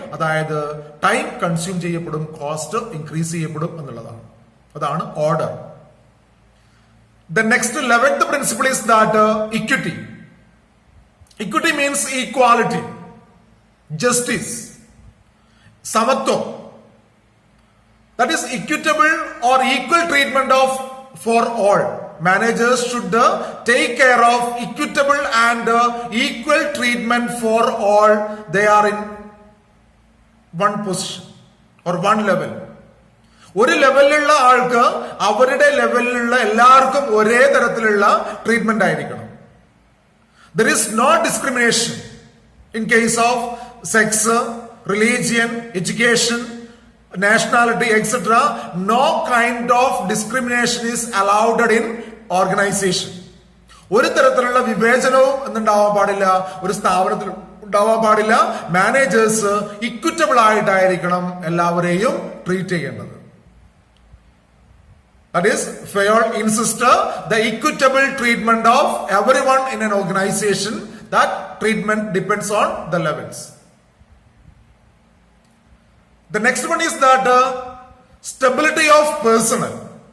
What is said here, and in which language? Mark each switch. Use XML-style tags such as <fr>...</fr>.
<ml>അതായത് time consume ചെയ്യപ്പെടും, cost increase ചെയ്യപ്പെടും എന്നുള്ളതാണ്. അതാണ് order.</ml> <en>The next 11th principle is that equity. Equity means equality, justice, samatvam. That is equitable or equal treatment of for all. Managers should take care of equitable and equal treatment for all. They are in one position or one level.</en> <ml>ഒരു ലെവലിലുള്ള ആൾക്ക് അവരുടെ ലെവലിലുള്ള എല്ലാവർക്കും ഒരേ തരത്തിലുള്ള treatment ആയിരിക്കണം.</ml> <en>There is no discrimination in case of sex, religion, education, nationality, etc. No kind of discrimination is allowed in organization.</en> <ml>ഒരു തരത്തിലുള്ള വിവേചനവും എന്നുണ്ടാവാൻ പാടില്ല, ഒരു സ്ഥാപനത്തിൽ ഉണ്ടാവാൻ പാടില്ല. മാനേജേഴ്സ് ഇക്വിറ്റബിൾ ആയിട്ടായിരിക്കണം എല്ലാവരെയും ട്രീറ്റ് ചെയ്യേണ്ടത്.</ml> <en>That is, Fayol insists the equitable treatment of everyone in an organization. That treatment depends on the levels. The next one is that stability of personnel.</en>